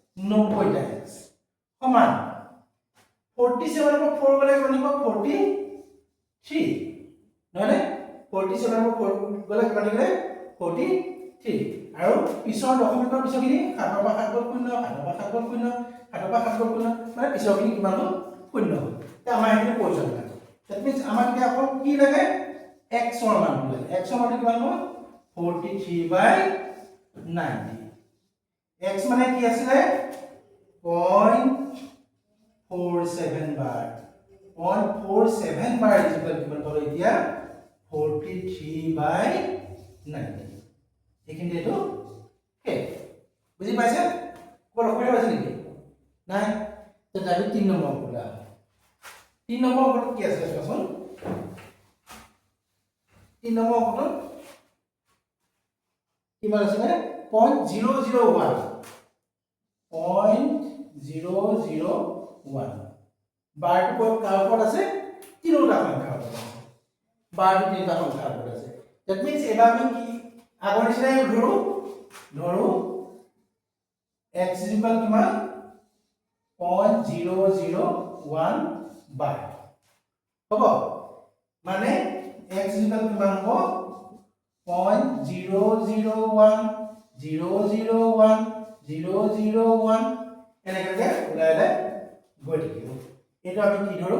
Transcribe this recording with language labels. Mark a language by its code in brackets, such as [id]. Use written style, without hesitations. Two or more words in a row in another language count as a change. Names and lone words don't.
[as] 90টা x সমান 47 ৰ 4 গলে কিমান হ'ব 43 নহলে 47 ৰ 4 গলে কিমান গলে 43 আৰু পিছৰ দশমিকৰ পিছৰখিনি 7 ৰ পৰা 7 গল 0 7 ৰ পৰা 7 গল 0 7 ৰ পৰা 7 গল 0 মানে পিছৰখিনি কিমান হ'ল 0 হ'ল তে আমাৰ এখিনি প্ৰয়োজন নাই [en] that means [as] আমাক এতিয়া অকল কি লাগে x ৰ মান লাগে x ৰ মান কিমান হ'ব 43/90 x মানে কি আছিলে [en] 0.47 bar 0.47 bar is equal to [as] কিমান এতিয়া 43/90 এইখিনি এটো হে বুজি পাইছে কোন অখৰে আছে নেকি নাই তো যাবি 3 নম্বৰ কোলা 3 নম্বৰ অখৰত কি আছে চোৱাচোন 3 নম্বৰ অখৰত কিমান আছে 0.001 0.001 [en] bar to [as] কাৰ ওপৰত আছে তিনিটা সংখ্যাৰ ওপৰত আছে [en] bar to [as] তিনিটা সংখ্যাৰ ওপৰত আছে [en] that means [as] এবাৰ আমি কি আগৰ নিচিনাই ধৰো x কিমান 0.001 bar হ'ব মানে x কিমান হ'ব 0.001 001 001 এনেকৈ ওলাইলে গৈ থাকিব এটা আমি কি ধৰো